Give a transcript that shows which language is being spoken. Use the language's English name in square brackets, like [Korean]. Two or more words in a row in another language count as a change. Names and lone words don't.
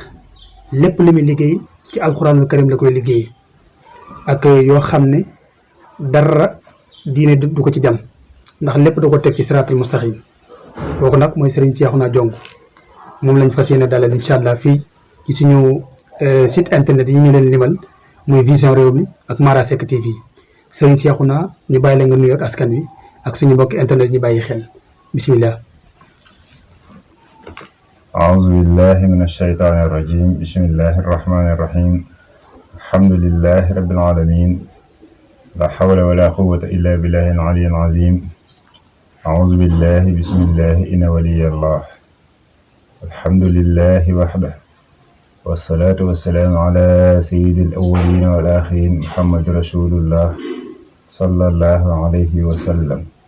[Wolof] lépp li muy liggéey ci [Arabic] القرآن الكريم [Wolof] la koy liggéey ak yoo xam ne dara diine du ko ci jam ndax lépp da ko teg ci [Arabic] الصراط المستقيم [Wolof] kooku nag mooy Serigne Cheikhouna Diong moom lañ fas yéene dalal [Arabic] إن شاء الله [Wolof] fii ci suñu [French] site internet [Wolof] yi ñu leen limal muy Vision Rewmi ak Mara Seck TV Serigne Cheikhouna ñu bàyyi la nga nuyu ak askan wi ak suñu mbokki internet ñu bàyyi xel bismillah. [Arabic] أعوذ بالله من الشيطان الرجيم بسم الله الرحمن الرحيم الحمد لله رب العالمين لا حول ولا قوة إلا بالله العلي العظيم أعوذ بالله بسم الله إن ولي الله الحمد لله وحده والصلاة والسلام على سيد الأولين والآخرين محمد رسول الله صلى الله عليه وسلم